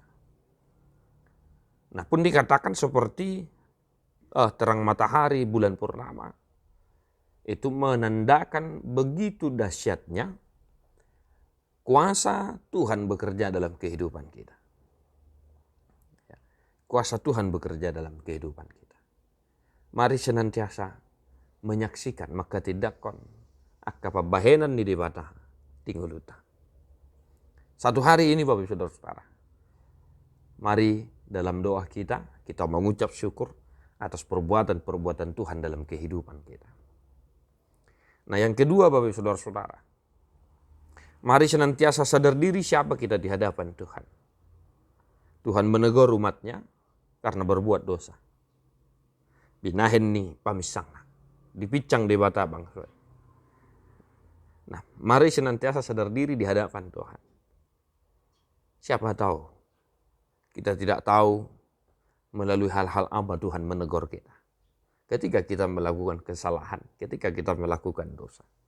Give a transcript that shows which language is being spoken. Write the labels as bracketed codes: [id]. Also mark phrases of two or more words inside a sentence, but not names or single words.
[id] Nah, pun dikatakan seperti terang matahari bulan purnama, itu menandakan begitu dahsyatnya kuasa Tuhan bekerja dalam kehidupan kita. Kuasa Tuhan bekerja dalam kehidupan kita. Mari senantiasa menyaksikan maka tidak [bbc] kon akapabahenan ni debata tingguluta. [id] Satu hari ini Bapak Ibu Saudara-saudara, mari dalam doa kita mengucap syukur atas perbuatan-perbuatan Tuhan dalam kehidupan kita. Nah, yang kedua Bapak Ibu Saudara-saudara, mari senantiasa sadar diri siapa kita di hadapan Tuhan. Tuhan menegur umatnya karena berbuat dosa. [bbc] Binahen ni pamisangna, dipicang debata bangsa. [id] Nah, mari senantiasa sadar diri di hadapan Tuhan. Siapa tahu, kita tidak tahu melalui hal-hal apa Tuhan menegur kita. Ketika kita melakukan kesalahan, ketika kita melakukan dosa.